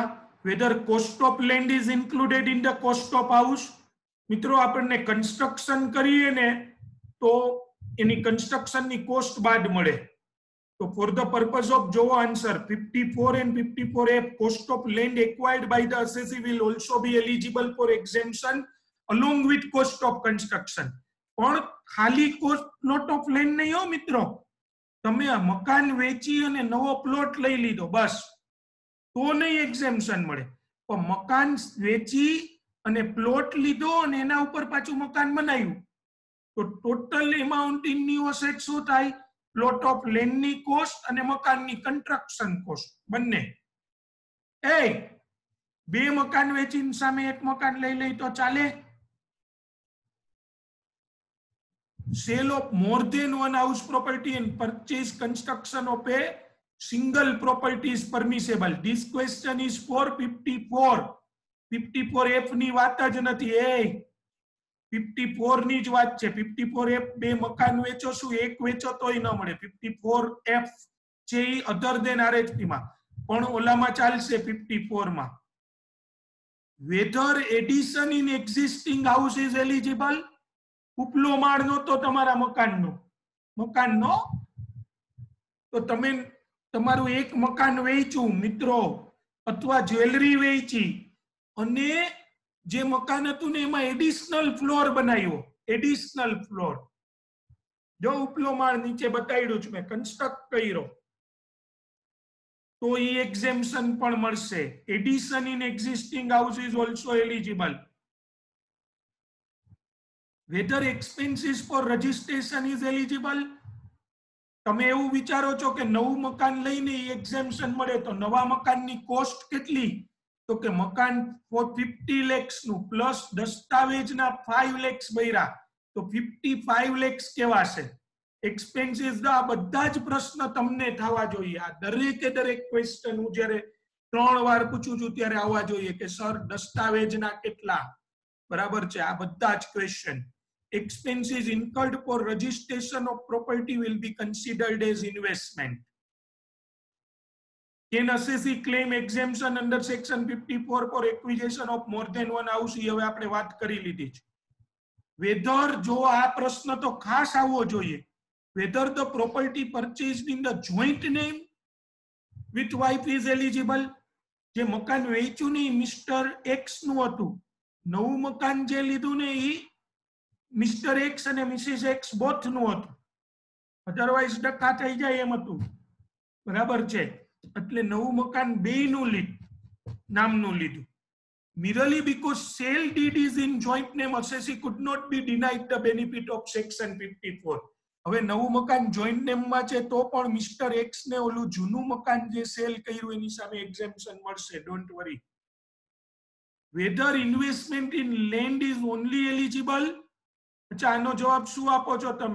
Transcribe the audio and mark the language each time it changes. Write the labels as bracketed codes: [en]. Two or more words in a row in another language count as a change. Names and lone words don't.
[en] Whether cost of land is included in the cost of house. [gu] મિત્રો આપણને કન્સ્ટ્રક્શન કરીએ ને તો એની કન્સ્ટ્રક્શનની કોસ્ટ બાદ મળે. [en] તો for the purpose of જોવો આન્સર 54 and 54F cost of land acquired by the assessee will also be eligible for exemption along with cost of construction. [gu] પણ ખાલી [en] cost plot of land [gu] નહીં હો મિત્રો. તમે મકાન વેચી અને નવો પ્લોટ લઈ લીધો બસ તો નહીં એક્ઝેમ્પશન મળે. પણ મકાન વેચી અને પ્લોટ લીધો અને એના ઉપર પાછું મકાન બનાવ્યું તો [en] total amount in new asset [gu] શું થાય? [en] plot of land [gu] ની કોસ્ટ અને મકાનની [en] construction cost [gu] બંને. બે મકાન વેચીને સામે એક મકાન લઈ લઈ તો ચાલે? [en] Sale of more than one house property and purchase construction of a single property is permissible. This question is for 54. [gu] 54F ની વાત જ નથી. 54 ની જ વાત છે. 54F બે મકાન વેચો શું એક વેચો તોય ન મળે. 54F છે ઈ [en] other than RHP [gu] માં, પણ ઓલામાં ચાલશે 54 માં. [en] Whether addition in existing house is eligible. [gu] ઉપલો માળનો તો તમારા મકાનનો તો તમે તમારું એક મકાન વેચ્યું મિત્રો અથવા જ્વેલરી વેચી અને જે મકાન હતું ને એમાં એડિશનલ ફ્લોર બનાવ્યો. એડિશનલ ફ્લોર જો ઉપલો માળ નીચે બતાવ્યું છે મેં, કન્સ્ટ્રક્ટ કર્યો તો ઈ એક્ઝેમ્પશન પણ મળશે. [en] Addition in existing house is also eligible. Whether expenses for registration is eligible. [gu] તમે એવું વિચારો છો કે નવું મકાન લઈને એક્ઝેમ્પશન મળે તો નવા મકાનની કોસ્ટ કેટલી? તો કે મકાન 50 lakhs નું પ્લસ દસ્તાવેજના 5 lakhs ભર્યા તો 55 lakhs કેવાશે. એક્સપેન્સીસ આ બધા જ પ્રશ્ન તમને થવા જોઈએ. આ દરેક ક્વેશ્ચન હું જ્યારે 3 વાર પૂછું છું ત્યારે આવવા જોઈએ કે સર દસ્તાવેજના કેટલા? બરાબર છે. આ બધા જ ક્વેશ્ચન. [en] Expenses incurred for registration of property will be considered as investment. Can assessee claim exemption under section 54 for acquisition of more than one house? [gu] એ હવે આપણે વાત કરી લીધી છે. Whether જો આ પ્રશ્ન તો ખાસ આવવો જોઈએ. [en] Whether the property purchased in the joint name with wife is eligible. [gu] જે મકાન વેચ્યું ને મિસ્ટર એક્સ નું હતું, નવું મકાન જે લીધું ને ઈ મિસ્ટર એક્સ અને મિસિસ એક્સ બોથ નું હતું, અધરવાઇઝ ડખા થઈ જાય એમ હતું. બરાબર છે. એટલે નવું મકાન બેયનું નામનું લીધું. [en] Merely because sale deed is in joint name, assessee could not be denied the benefit of section 54. [gu] હવે નવું મકાન [en] joint name [gu] માં છે તો પણ મિસ્ટર એક્સ ને ઓલું જૂનું મકાન જે સેલ કર્યું એની સામે એક્ઝેમ્પશન મળશે. [en] Don't worry. Whether investment in land is only eligible. [gu] અચ્છા, આનો જવાબ શું આપો છો તમે?